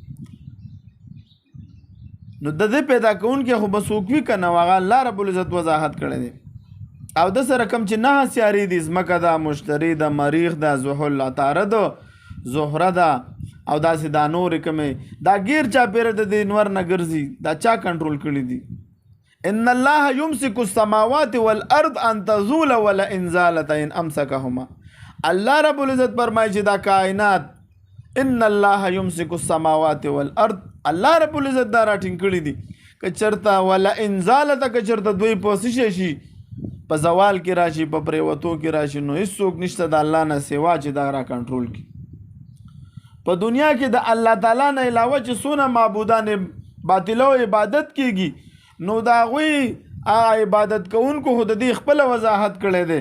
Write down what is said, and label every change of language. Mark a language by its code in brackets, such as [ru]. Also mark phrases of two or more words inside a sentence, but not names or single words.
[ps] نو د دې پیدا کوونکي خو به څوک وي که نه هغه الله رب العزت وضاحت کړی دی. او د سره کم چې 9 سیارې دي ځمکه ده، مشتري ده، مریخ ده، زحل، عطارد، زهره ده او داسې دا نورې کمې دا ګیر چاپېره د دې نور نه ګرځي. دا چا کنټرول کړي دي؟ [ar] ان الله یمسک السماوات والارض ان تزول ولئن زالتا ان امسکهما. [ps] الله رب العزت فرمایي چې دا کائنات [ar] ان الله یمسک السماوات والارض، [ps] الله رب العزت دا راټینګ کړي دي که چرته [ar] ولئن زالتا [ps] که چرته دوی په څه شي په زوال کې راشي په پریوتو کې راشي نو هیڅوک نشته د الله نه سوا چې دا را کنټرول کړي. په دنیا کې د الله تعالی نه علاوه چې څونه معبودان باطله او عبادت کېږي نو د هغوی عبادت کوونکو خو د دې خپله وضاحت کړی دی.